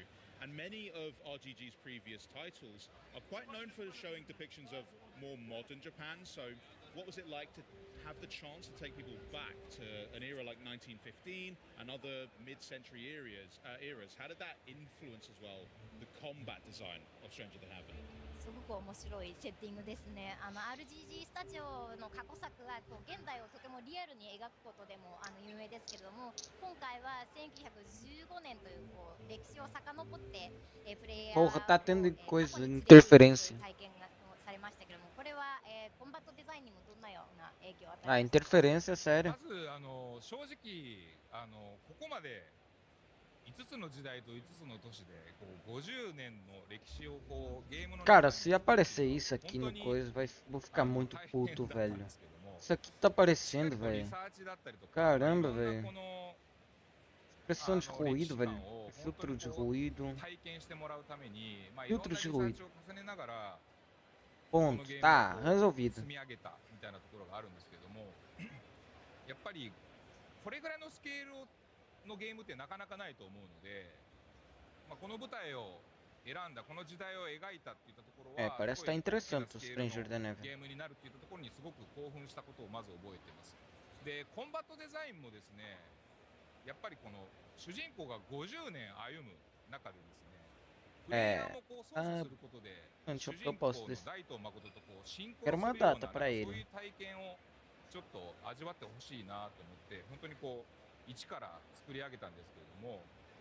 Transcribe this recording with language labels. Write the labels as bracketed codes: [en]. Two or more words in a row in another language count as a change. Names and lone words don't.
[en] And many of RGG's previous titles are quite known for showing depictions of more modern Japan. So what was it like to have the chance to take people back to an era like 1915 and other mid-century eras? How did that influence as well the combat design of Stranger Than Heaven? [ja] すごく面白いセッティングですね。RGG スタジオの過去作が現代をとてもリアルに描くことでも有名ですけれども、今回は1915年という歴史を遡って、プレイヤー [pt] Porra, tá tendo coisa, interferência. [ja] 体験がされましたけれども、これは、コンバットデザインにもどんなような影響を与え Ah, ましたか？ [pt] interferência séria. [ja] まず正直ここまで5つの時代と5つの都市で50年の歴史をゲームの [pt] Cara, se aparecer isso aqui no coisa, vou ficar muito puto, velho. Isso aqui tá aparecendo, velho. Caramba, velho. Expressão de ruído, velho. Filtro de ruído. Filtro de ruído. Ponto. Tá, resolvido. [ja] 積み上げたみたいなところがあるんですけども、やっぱりこれぐらいのスケールのゲームってなかなかないと思うので、この舞台を選んだこの時代を描いたっていったところは、 [pt] parece estar interessante o Stranger Than Heaven. [ja] ゲームになるっていったところにすごく興奮したことをまず覚えています。で、コンバットデザインもですね、やっぱりこの主人公が50年歩む中でですね、プレイヤーも操作することで、主人公の大東誠と進行するようなそういう体験をちょっと味わってほしいなと思って、本当に一から作り上げたんですけれども、